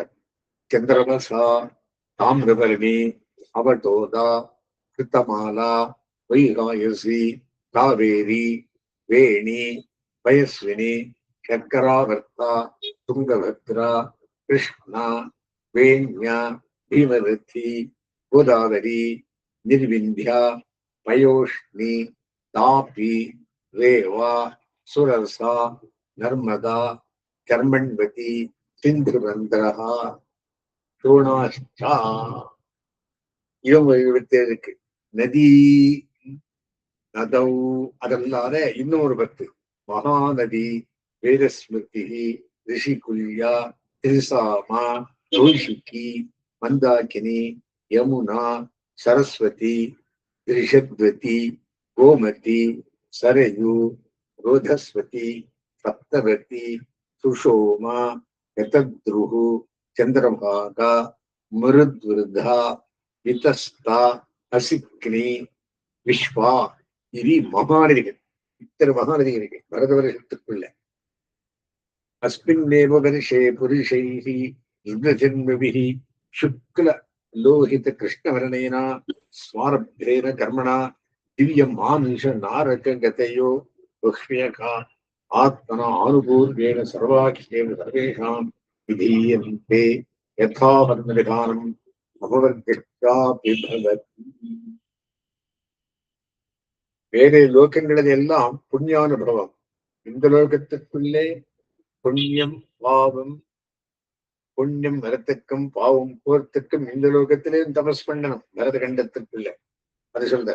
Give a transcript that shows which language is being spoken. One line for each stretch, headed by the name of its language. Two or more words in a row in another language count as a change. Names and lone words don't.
Sanskrit: சந்திரமசா, தாமிரபரணி, அவடோதா, கிருத்தமாலா, வைகாயசி, காவேரி, வேணி, பயஸ்வினி, சக்கராவர்த்தா, துங்கபத்ரா, கிருஷ்ணா, வேண்யா, பீமரதி, கோதாவரி, निर्विंध्या, पयोष्णी, तापी, रेवा, सुरसा, नर्मदा, कर्मण्वती, सिंधुबंधः, शोणाश्चा.
Tamil: இருக்கு. நதி நதௌ அதல்லாத இன்னொரு 10 மகாநதி,
Sanskrit: வேதஸ்மிருதி, ரிஷிகுல்யா, திரிசாமா, கௌஷிகி, மந்தாகினி, யமுனா, सरस्वती, ऋषद्वती, गोमती, सरयू, रोधस्वती, सप्तवती, सुषोमा, यतद्रुः, चंद्रभागा, मरुद्वृद्धा, वितस्ता, असिक्नी, विश्वा.
Tamil: இது மகாநதிகள். இத்தனை மகாநதிகள் பரத வருஷத்துக்குள்ள.
Sanskrit: अस्मिन्नेव वर्षे पुरुषैः इन्द्रजन्मभिः शुक्ल लोहित कृष्णवर्णेन स्वारब्धेन कर्मणा दिव्य मानुष नारक गतयो बह्व्यका आत्मना आनुपूर्वेण सर्वाख्येन सर्वेषां विधीयन्ते यथा वर्णविधानम् अपवर्गश्चापि भवति.
Tamil: வேறு லோகங்களில் எல்லாம் புண்ணியானுபவம். இந்த லோகத்துக்குள்ளே புண்ணியம் பாவம், புண்ணியம் வரத்துக்கும் பாவம் போறதுக்கும் இந்த லோகத்திலே தபஸ் பண்ணணும். பரத கண்டத்துக்குள்ள அது சொல்ற.